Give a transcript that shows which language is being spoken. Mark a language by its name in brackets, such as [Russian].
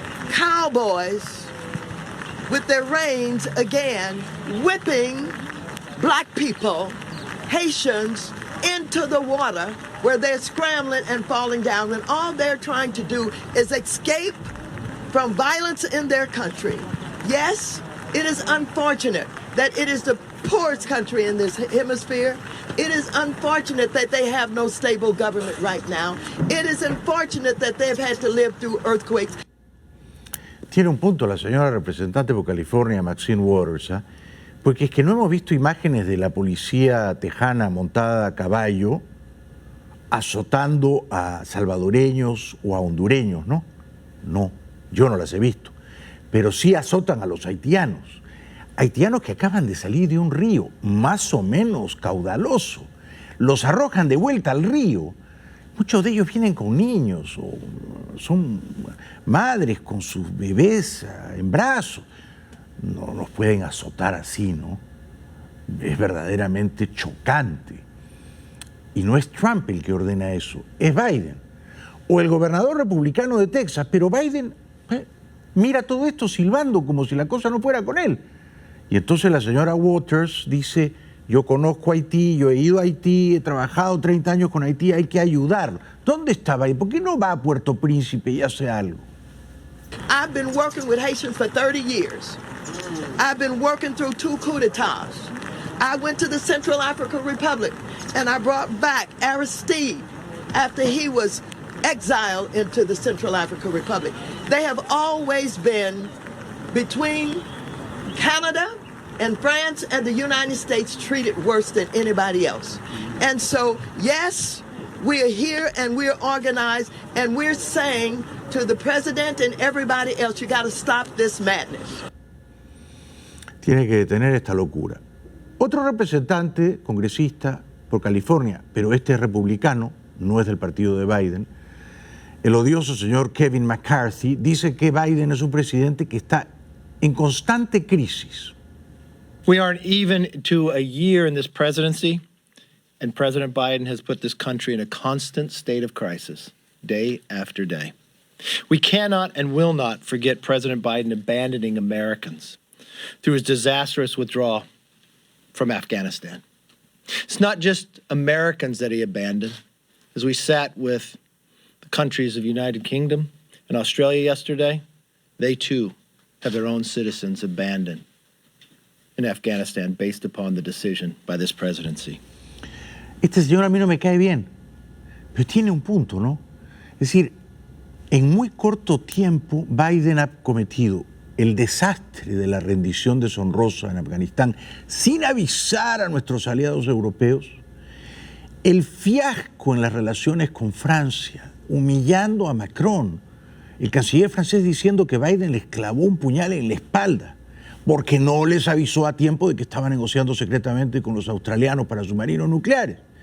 [English] Cowboys with their reins again whipping black people, Haitians, into the water where they're scrambling and falling down when all they're trying to do is escape from violence in their country. Yes, it is unfortunate that it is the poorest country in this hemisphere. It is unfortunate that they have no stable government right now. It is unfortunate that they've had to live through earthquakes. [Spanish] Tiene un punto la señora representante por California, Maxine Waters, ¿eh? Porque es que no hemos visto imágenes de la policía tejana montada a caballo azotando a salvadoreños o a hondureños, ¿no? No, yo no las he visto. Pero sí azotan a los haitianos. Haitianos que acaban de salir de un río más o menos caudaloso. Los arrojan de vuelta al río muchos de ellos vienen con niños o son madres con sus bebés en brazos. No los pueden azotar así, ¿no? Es verdaderamente chocante. Y no es Trump el que ordena eso, es Biden. O el gobernador republicano de Texas, pero Biden mira todo esto silbando como si la cosa no fuera con él. Y entonces la señora Waters dice, yo conozco Haití, yo he ido a Haití, he trabajado 30 años con Haití, hay que ayudarlo. ¿Dónde está Biden? ¿Por qué no va a Puerto Príncipe y hace algo? [English] I've been working with Haitians for 30 years. I've been working through 2 coups d'etats. I went to the Central African Republic and I brought back Aristide after he was exiled into the Central African Republic. They have always been between Canada and France and the United States treated worse than anybody else. And so, yes, we are here and we're organized and we're saying to the president and everybody else, you got to stop this madness. [Spanish] Tiene que detener esta locura. Otro representante, congresista por California, pero este es republicano, no es del partido de Biden, el odioso señor Kevin McCarthy, dice que Biden es un presidente que está en constante crisis. [English] We aren't even to a year in this presidency, and President Biden has put this country in a constant state of crisis, day after day. We cannot and will not forget President Biden abandoning Americans through his disastrous withdrawal from Afghanistan. It's not just Americans that he abandoned. As we sat with the countries of United Kingdom and Australia yesterday, they too have their own citizens abandoned in Afghanistan based upon the decision by this presidency. [Spanish] Este señor a mí no me cae bien, pero tiene un punto, ¿no? Es decir, en muy corto tiempo Biden ha cometido el desastre de la rendición deshonrosa en Afganistán sin avisar a nuestros aliados europeos, el fiasco en las relaciones con Francia, humillando a Macron, el canciller francés diciendo que Biden les clavó un puñal en la espalda porque no les avisó a tiempo de que estaba negociando secretamente con los australianos para submarinos nucleares.